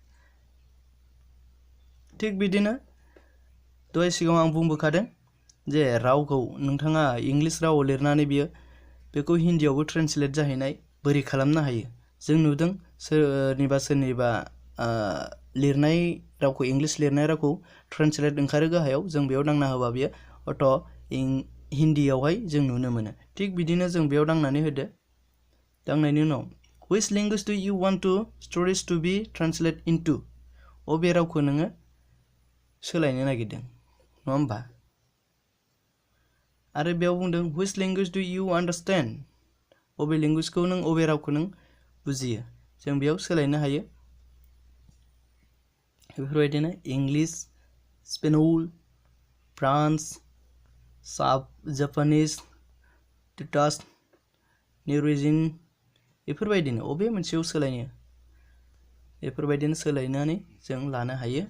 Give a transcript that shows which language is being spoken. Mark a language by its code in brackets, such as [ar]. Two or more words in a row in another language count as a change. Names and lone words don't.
[brx] थिग बिदिनो दहाय सिगाङाव आं बुंबोखादों जे रावखौ नोंथाङा इंलिश रावाव लिरनानै बेखौ हिन्दीयावबो ट्रेन्सलेट जाहैनाय बोरै खालामनो हायो। जों नुदों सोरनिबा लिरनाय रावखौ, इंलिश लिरनाय रावखौ ट्रेन्सलेट ओंखारो गाहायाव, जों बेयाव दांना होबा बियो अट' हिन्दीयावहाय जों नुनो मोनो। थिग बिदिनो जों बेयाव दांनानै होदो। दांनायनि उनाव [en] which language do you want to stories to be translate into, [brx] अबे रावखौ नोङो सोलायनो नागिरदों, नङा होमबा? आरो बेयाव बुंदों [en] which language do you understand, [brx] अबे लेंगुवेजखौ नों, अबे रावखौ नों बुजियो, जों बेयाव सोलायनो हायो। बेफोरबायदिनो इंलिश, स्पेनिश, फ्रान्स, जापानिस, डाच, नरवेजियान, बेफोरबायदिनो अबे मोनसेयाव सोलायनो, बेफोरबायदिनो सोलायनानै जों लानो हायो।